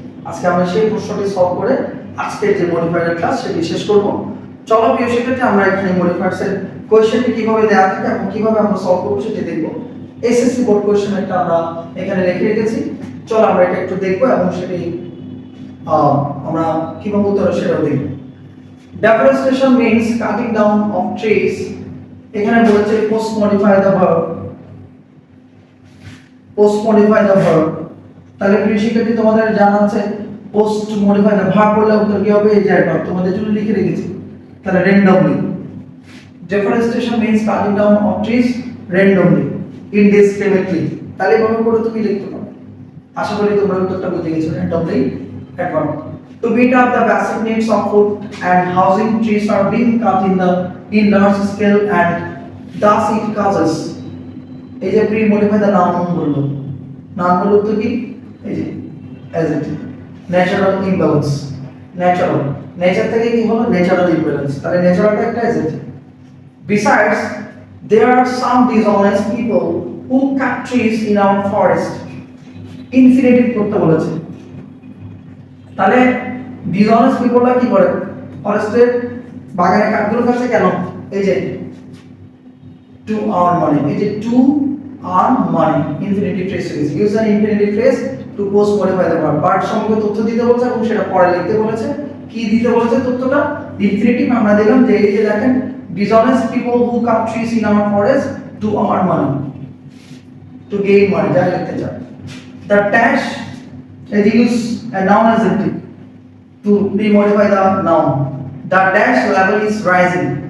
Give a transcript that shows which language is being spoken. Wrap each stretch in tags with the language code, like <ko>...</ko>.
<bn>আজকে আমরা সেই প্রশ্নটি সলভ করে আজকের যে মডিফায়ার ক্লাস সেটি শেষ করব। চলো প্রিয় শিক্ষার্থী, আমরা এখানে মডিফায়ার্স এর কোশ্চেনটি কিভাবে দেওয়া থাকে এবং কিভাবে আমরা সলভ করব সেটি দেখব। এসএসসি বোর্ড কোশ্চেন একটা আমরা এখানে লিখে রেখেছি, চলো আমরা এটা একটু দেখব এবং সেটি আমরা কিভাবে উত্তর সেটাও দেখব।</bn> <en>Deforestation means cutting down of trees.</en> <bn>এখানে বলেছে</bn> <en>post modify the verb, post modify the verb।</en> <bn>তাহলে প্রিয় শিক্ষার্থী তোমাদের জানা আছে</bn> <en>post modify the verb</en> <bn>বললে উত্তর কি হবে? এই যে verb তোমাদের জন্য লিখে রেখেছি। তাহলে</bn> <en>randomly, deforestation means cutting down of trees randomly, indiscriminately।</en> <bn>তাহলে এভাবে করে তুমি লিখতে পারো। আশা করি তোমরা উত্তরটা বুঝে গেছো।</bn> <en>randomly adverb। To meet up the basic needs of food and housing, trees are being cut in large scale and thus it causes,</en> <bn>এই যে প্রি মডিফাই দ্য নাউন বললো, নাউন বললো তো কি? এই যে adjective,</bn> <en>natural imbalance,</en> <bn>natural, nature থেকে কি হলো? natural imbalance। তাহলে ন্যাচারালটা একটা adjective।</bn> <en>Besides, there are some dishonest people who cut trees in our forest, infinitive</en> <bn>করতে বলেছে। তাহলে ডিসঅনেস্ট পিপলরা কি করে? ফরেস্টের বাগানে কাঠগুলো কাটছে কেন?</bn> <en>এই যে to earn money, এই যে to earn money, infinitive phrase use an infinitive phrase to post modify the verb.</en> <bn>Verb সম্পর্কে তথ্য দিতে বলেছে এবং সেটা পরে লিখতে বলেছে। কি দিতে বলেছে তথ্যটা? ইনফিনিটিভ আমরা দিলাম যে এই যে দেখেন</bn> <en>dishonest people who cut trees in our forest to earn money,</en> <bn>to gain মানি, যা লিখতে চাই।</bn> <en>The dash is use a noun adjective to pre-modify the noun. The dash level is rising.</en>